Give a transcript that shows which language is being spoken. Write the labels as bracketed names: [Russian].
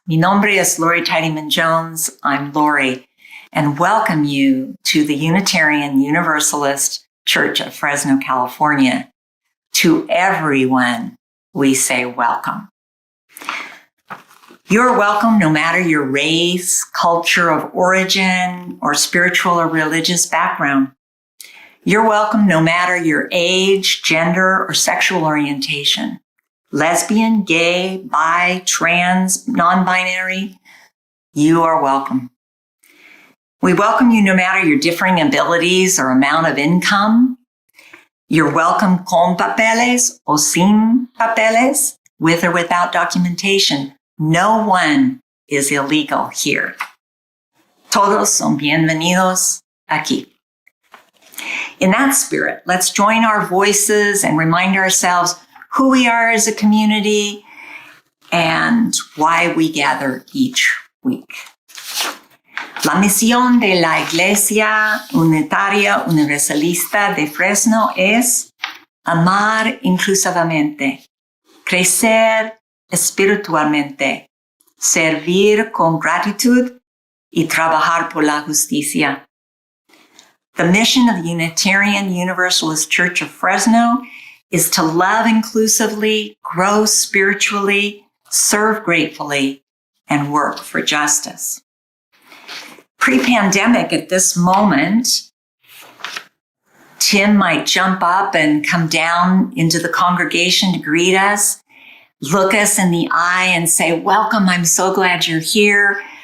[Spanish] Mi nombre es Lori Tidyman Jones. [English] I'm Lori, and welcome you to the Unitarian Universalist Church of Fresno, California. To everyone, we say welcome. You're welcome no matter your race, culture of origin, or spiritual or religious background. You're welcome no matter your age, gender, or sexual orientation. Lesbian, gay, bi, trans, non-binary, you are welcome. We welcome you no matter your differing abilities or amount of income. You're welcome [Spanish] con papeles o sin papeles, [English] with or without documentation. No one is illegal here. [Spanish] Todos son bienvenidos aquí. [English] In that spirit, let's join our voices and remind ourselves who we are as a community and why we gather each week. [Spanish] La misión de la Iglesia Unitaria Universalista de Fresno es amar inclusivamente, crecer espiritualmente, servir con gratitud y trabajar por la justicia. [English] The mission of the Unitarian Universalist Church of Fresno is to love inclusively, grow spiritually, serve gratefully, and work for justice. Pre-pandemic, at this moment, Tim might jump up and come down into the congregation to greet us, look us in the eye and say, welcome, I'm so glad you're here.